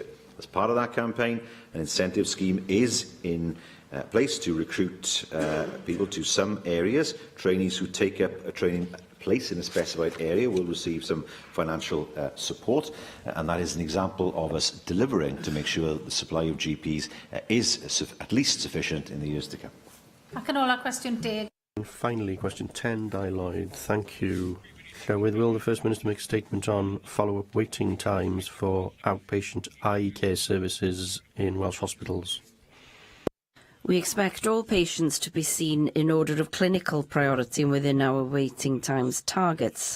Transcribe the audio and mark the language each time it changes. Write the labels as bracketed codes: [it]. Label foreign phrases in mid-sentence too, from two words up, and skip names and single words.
[en] As part of that campaign, an incentive scheme is in place to recruit people to some areas. Trainees who take up a training place in a specified area will receive some financial support, and that is an example of us delivering to make sure that the supply of GPs is at least sufficient in the years to come. [cy] Ac yn ola, cwestiwn 10. [en] And finally, question 10, Di Lloyd. Thank you, Llywydd, will the First Minister make a statement on follow-up waiting times for outpatient eye care services in Welsh hospitals? We expect all patients to be seen in order of clinical priority and within our waiting times targets.